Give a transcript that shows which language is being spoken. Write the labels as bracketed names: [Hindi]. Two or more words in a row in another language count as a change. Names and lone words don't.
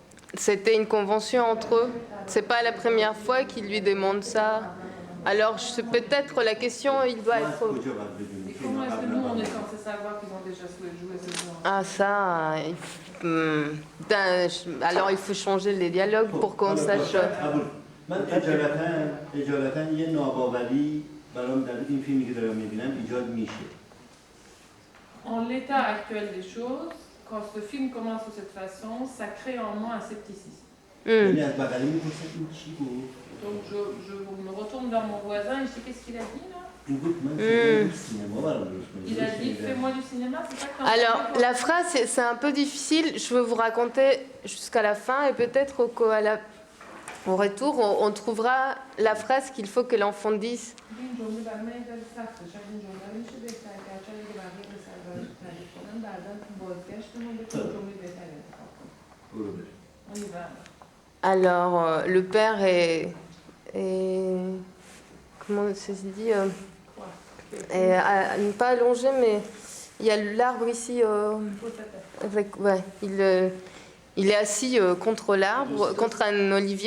[French] C'était une convention entre eux. C'est pas la première fois qu'ils lui demandent ça. Alors peut-être la question, il doit être. Et comment est-ce que nous on est censé savoir qu'ils ont déjà joué ce jeu? Ah ça, alors il faut changer les dialogues pour qu'on sache. [Persian] من اجالتا یه ناباوری برام در این فیلمی که دارم میبینم ایجاد میشه. [French] En l'état actuel des choses, quand ce film commence de cette façon, ça crée en moi un scepticisme. [Persian] یعنی از بغلی میپرسم این چی بود؟ [French] Donc je me retourne vers mon voisin et je dis qu'est-ce qu'il a dit là? Il a dit fais-moi du cinéma, c'est ça que t'as Alors, entendu, toi? la phrase, c'est un peu difficile. Je veux vous raconter jusqu'à la fin et peut-être au retour, on trouvera la phrase qu'il faut que l'enfant dise. [Persian] این جمله برای من یه ذره سخته. شاید این جمله رو میشه بهتر کرد. شاید اگه بقیه به سربراش تعریف کنم بعدا تو بازگشتمون بتونیم جمله بهتری انتخاب کنیم. [French] On y va. Alors, le père comment ça se dit pas allongé, mais il y a l'arbre ici. Ouais, il est assis contre l'arbre, contre un olivier.